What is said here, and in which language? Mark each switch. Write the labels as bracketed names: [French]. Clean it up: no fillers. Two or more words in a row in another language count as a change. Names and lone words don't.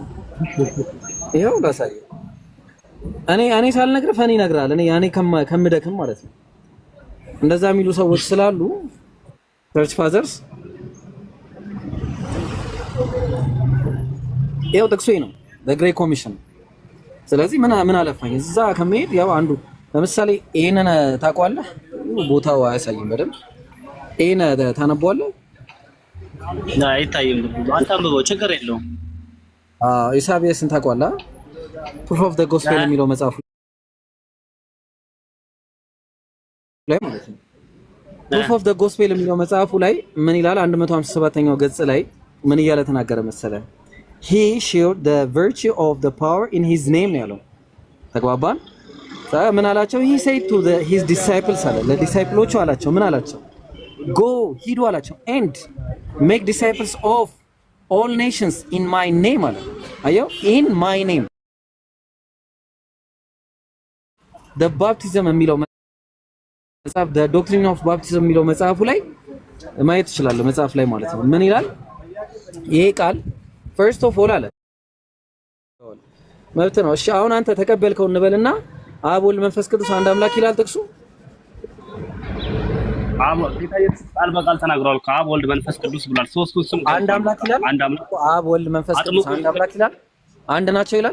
[Amharic] ይሄው ላሳይ። እኔ ሳልነግርህ ፈኒ ይነግራል። እኔ ከምደክም ማለት ነው። እንደዛ የሚሉ ሰዎች ስላሉ [English] church fathers [Amharic] ይሄው ጥቅሱ ነው [English] the great commission። [Amharic] ስለዚህ ምን አለፋኝ እዛ ከመሄድ ያው አንዱ ለምሳሌ ይሄንን ታውቀዋለህ? ቦታው አያሳይም በደንብ። ይሄን ታነበዋለህ? አይታይም። አታንብበው፣ ችግር የለውም። ኢሳይያስን ታውቀዋለህ? [English] proof of the gospel [Amharic] የሚለው መጽሐፉ ላይ ማለት ነው። [English] proof of the gospel [Amharic] የሚለው መጽሐፉ ላይ ምን ይላል? 157ኛው ገጽ ላይ ምን እያለ ተናገረ መሰለህ? [English] he showed the virtue of the power in his name [Amharic] ነው ያለው። ተግባባን? ምን አላቸው? [English] he said to his disciples [Amharic] አለ ለዲሳይፕሎቹ አላቸው። ምን አላቸው? go ሂዱ አላቸው [English] and make disciples of all nations in my name [Amharic] አለ። አየው [English] in my name the baptism [Amharic] የሚለው መጽሐፍ [English] the doctrine of baptism [Amharic] የሚለው መጽሐፉ ላይ ማየት ትችላለህ። መጽሐፍ ላይ ማለት ነው። ምን ይላል ይሄ ቃል? [English] first of all [Amharic] አለ መብት ነው። እሺ አሁን አንተ ተቀበልከው እንበልና አብ ወልድ መንፈስ ቅዱስ አንድ አምላክ ይላል ጥቅሱ። አብ ጌታ ኢየሱስ ቃል በቃል ተናግሯል። ከአብ ወልድ መንፈስ ቅዱስ ብሏል። ሶስቱ ስም አንድ አምላክ ይላል። አንድ አምላክ አብ ወልድ መንፈስ ቅዱስ አንድ አምላክ ይላል። አንድ ናቸው ይላል።